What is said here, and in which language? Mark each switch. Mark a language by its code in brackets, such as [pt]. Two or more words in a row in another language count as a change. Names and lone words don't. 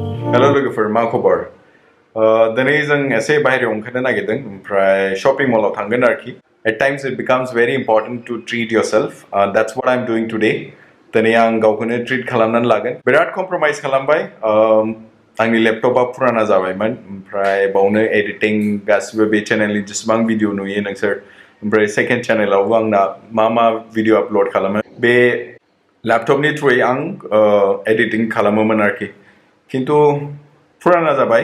[en] Hello [brx] लोगोफोर मा खबर दिनै जों एसे बाहेरायाव ओंखारनो नागिरदों ओमफ्राय [en] shopping mallao [brx] थांगोन आरोखि [en] At times it becomes very important to treat yourself that's what I'm doing today दिनै [brx] आं गावखौनो ट्रिट खालामनानै लागोन बिराद कम्प्रमाइज खालामबाय आंनि लेपटपा फुराना जाबायमोन ओमफ्राय बावनो एडिटिं गासिबो बे चेनेलनि जेसेबां भिडिअ नुयो नोंसोर ओमफ्राय [en] second channelaobo [brx] आंना मा भिडिअ आपल'ड खालामो बे लेपटपनि थ्रुयै आं एडिटिं खालामोमोन आरोखि खिन्थु फुराना जाबाय